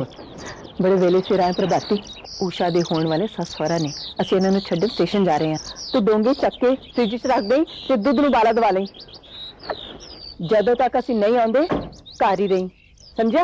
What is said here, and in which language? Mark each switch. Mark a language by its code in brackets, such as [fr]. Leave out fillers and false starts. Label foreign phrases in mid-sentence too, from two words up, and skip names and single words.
[pa] ਬੜੇ ਵੇਲੇ ਸਿਰ ਆਏ ਪ੍ਰਭਾਤੀ। ਊਸ਼ਾ ਦੇ ਹੋਣ ਵਾਲੇ ਸੱਸ ਸਹੁਰਾ ਨੇ, ਅਸੀਂ ਇਨ੍ਹਾਂ ਨੂੰ ਛੱਡਣ ਸਟੇਸ਼ਨ ਜਾ ਰਹੇ ਹੈਂ। ਤੂੰ ਡੋਂਗੇ ਚੱਕ ਕੇ ਫ੍ਰਿਜ ਚ ਰੱਖ ਦੇ ਤੇ ਦੁੱਧ ਨੂੰ ਉਬਾਲਾ ਦਵਾ ਲਈ। ਜਦੋਂ ਤੱਕ ਅਸੀਂ ਨਹੀਂ ਆਉਂਦੇ ਘਰ ਹੀ ਰਹੀਂ, ਸਮਝਿਆ?